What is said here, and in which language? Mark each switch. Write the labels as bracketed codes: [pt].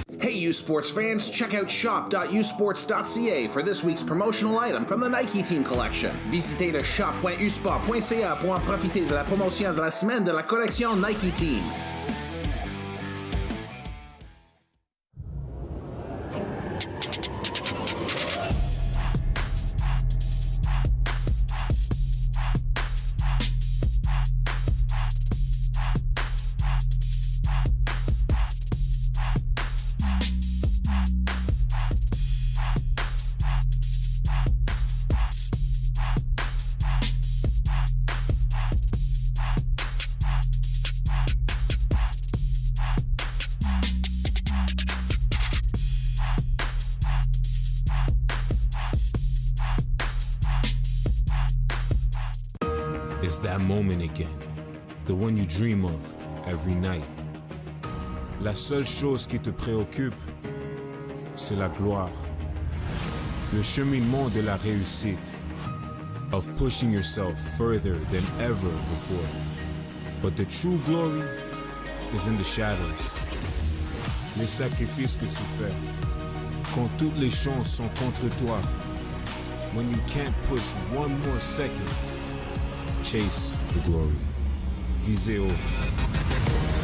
[en] U Sports fans, check out shop.usports.ca for this week's promotional item from the Nike Team collection. [fr] Visitez le shop.usport.ca pour en profiter de la promotion de la semaine de la collection Nike Team. [en] It's that moment again, the one you dream of every night. [fr] La seule chose qui te préoccupe, c'est la gloire. Le cheminement de la réussite, [en] of pushing yourself further than ever before. But the true glory is in the shadows. [fr] Les sacrifices que tu fais, quand toutes les chances sont contre toi. [en] When you can't push one more second, chase the glory. [fr] Visez haut.